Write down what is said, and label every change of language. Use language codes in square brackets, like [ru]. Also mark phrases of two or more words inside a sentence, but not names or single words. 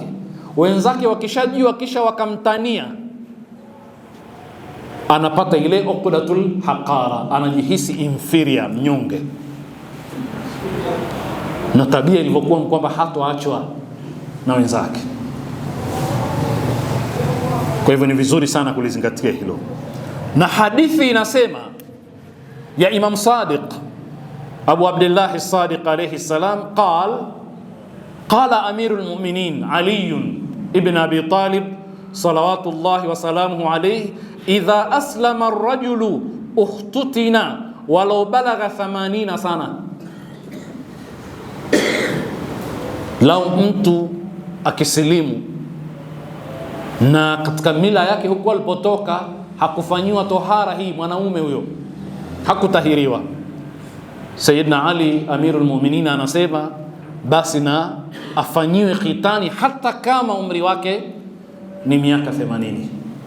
[sw] Wenzake wakishajua kisha wakamtania, anapata ile [ar] عقدة الحقارة, [sw] anajihisi inferior, mnyonge, na tabia ilivyokuwa kwamba hatoachwa na wenzake. Kwa hivyo ni vizuri sana kulizingatia hilo. Na hadithi inasema ya [ar] Imam Sadiq Abu Abdullah as-Sadiq عليه السلام قال أمير المؤمنين علي ابن أبي طالب صلوات الله وسلامه عليه إذا أسلم الرجل اختتن ولو بلغ 80 سنة. [sw] Lau mtu akisilimu na katika mila yake huko alipotoka hakufanyiwa tohara hii, mwanaume huyo hakutahiriwa, Sayyidina Ali [ar] أمير المؤمنين [sw] anasema basi na afanyiwe khitani hata kama umri wake ni miaka 80.